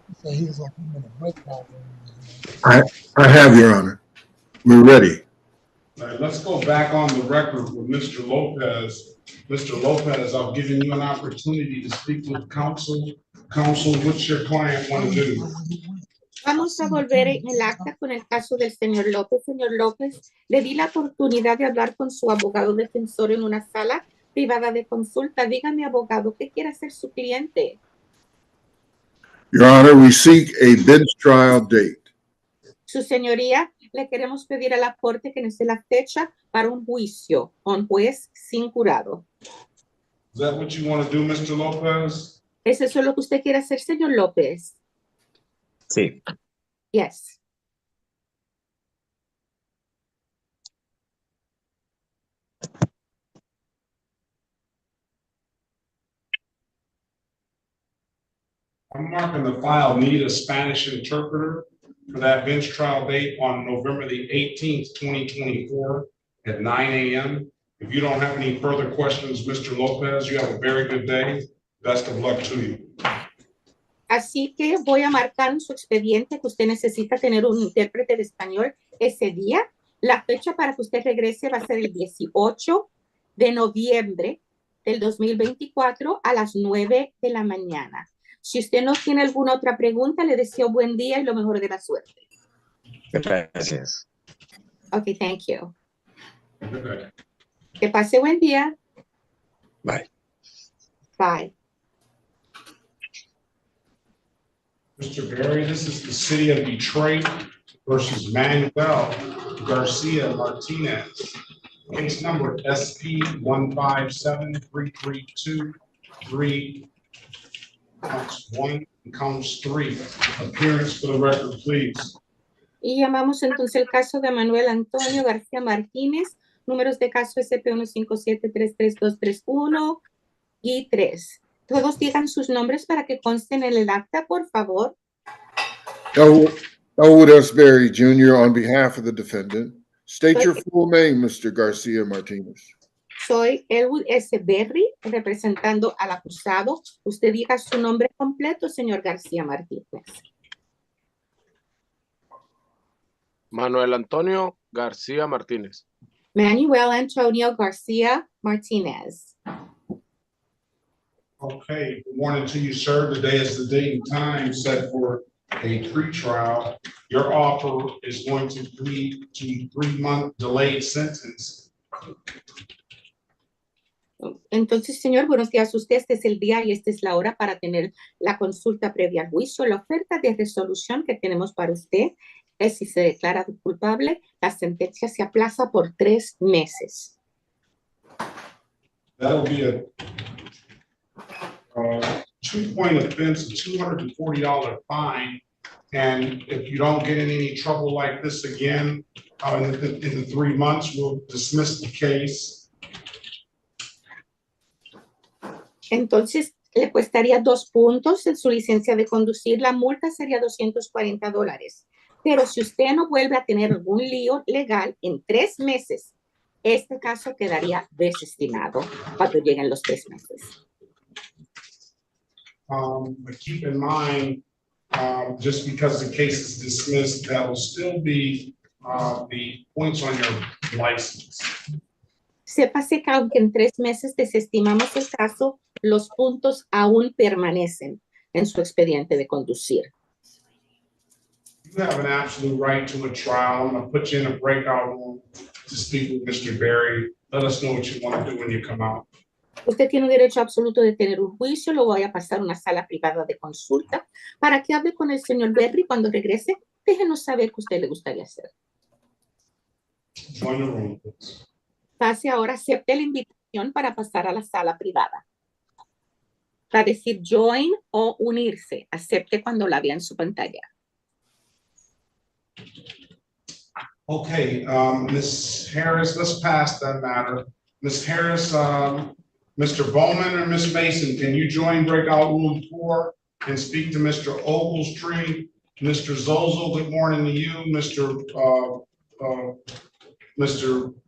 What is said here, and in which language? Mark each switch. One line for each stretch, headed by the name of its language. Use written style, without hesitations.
English: So he was like, I'm in a breakout I have, Your Honor. We're ready. All right, let's go back on the record with Mr. Lopez. Mr. Lopez, I've given you an opportunity to speak with counsel. Counsel, what's your client want to do?
Spanish: Vamos a volver en el acta con el caso del señor López. Señor López, le di la oportunidad de hablar con su abogado defensor en una sala privada de consulta. Dígame, abogado, ¿qué quiere hacer su cliente?
English: Your Honor, we seek a bench trial date.
Spanish: Su señoría, le queremos pedir a la corte que nos dé la fecha para un juicio con juez sin jurado.
English: Is that what you want to do, Mr. Lopez?
Spanish: ¿Es eso lo que usted quiere hacer, señor López? Sí.
English: Yes. I'm marking the file, need a Spanish interpreter for that bench trial date on November the 18th, 2024 at 9 a.m. If you don't have any further questions, Mr. Lopez, you have a very good day. Best of luck to you.
Spanish: Así que voy a marcar en su expediente que usted necesita tener un intérprete de español ese día. La fecha para que usted regrese va a ser el 18 de noviembre del 2024 a las 9 de la mañana. Si usted no tiene alguna otra pregunta, le deseo buen día y lo mejor de la suerte. Gracias.
English: Okay, thank you. Okay.
Spanish: Que pase buen día.
English: Bye. Bye. Mr. Berry, this is the city of Detroit versus Manuel Garcia Martinez. Case number SP 1573323. Counts 1 and counts 3. Appearance for the record, please.
Spanish: Y llamamos entonces el caso de Manuel Antonio García Martínez, números de caso SP 157-33231 y 3. Todos digan sus nombres para que consten en el acta, por favor.
English: Elwood S. Berry, Jr., on behalf of the defendant. State your full name, Mr. Garcia Martinez.
Spanish: Soy Elwood S. Berry, representando al acusado. Usted diga su nombre completo, señor García Martínez. Manuel Antonio García Martínez. Manuel Antonio García Martínez.
English: Okay, warning to you, sir. Today is the date and time set for a pretrial. Your offer is going to lead to 3-month delayed sentence.
Spanish: Entonces, señor, buenos días. Usted, este es el día y esta es la hora para tener la consulta previa al juicio. La oferta de resolución que tenemos para usted es, si se declara culpable, la sentencia se aplaza por 3 meses.
English: That'll be a 2-point offense, a $240 fine. And if you don't get in any trouble like this again, in the 3 months, we'll dismiss the case.
Spanish: Entonces, le costaría 2 puntos en su licencia de conducir. La multa sería $240. Pero si usted no vuelve a tener algún lío legal en 3 meses, este caso quedaría desestimado cuando lleguen los 3 meses.
English: But keep in mind, just because the case is dismissed, that will still be the points on your license.
Spanish: Sépase que aunque en 3 meses desestimamos el caso, los puntos aún permanecen en su expediente de conducir.
English: You have an absolute right to a trial. I'm gonna put you in a breakout room to speak with Mr. Berry. Let us know what you want to do when you come out.
Spanish: Usted tiene derecho absoluto de tener un juicio. Lo voy a pasar a una sala privada de consulta para que hable con el señor Berry cuando regrese. Déjenos saber qué usted le gustaría hacer.
English: Join the room, please.
Spanish: Pase ahora, acepte la invitación para pasar a la sala privada. Va a decir join o unirse. Acepte cuando la vea en su pantalla.
English: Okay, Ms. Harris, let's pass that matter. Ms. Harris, Mr. Bowman or Ms. Mason, can you join breakout room 4 and speak to Mr. Ogletree? Mr. Zozo, good morning to you. Mr.